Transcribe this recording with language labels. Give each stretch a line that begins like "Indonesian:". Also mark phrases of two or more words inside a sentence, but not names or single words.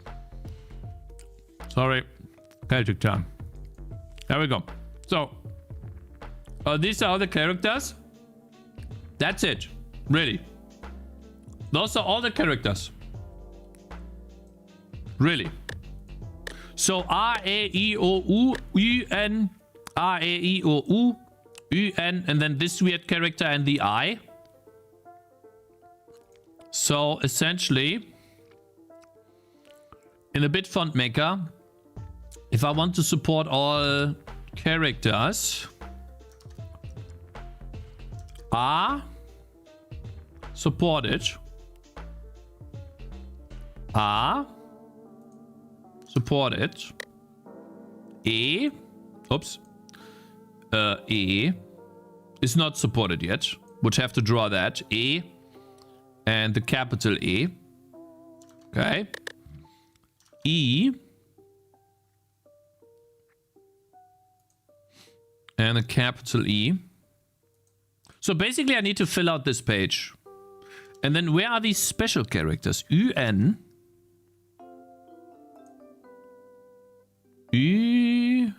English: Sorry. Celtic time. There we go. So, these are all the characters. That's it. Really. Those are all the characters. Really. So, A, E, I, O, U, U, N, A, E, I, O, U, U, N, and then this weird character and the I. So essentially, in the bit font maker, if I want to support all characters, A, supported, A, supported, E, oops, E is not supported yet, would have to draw that, E, and the capital E. Okay. E. And a capital E. So basically I need to fill out this page. And then where are these special characters? UN. U.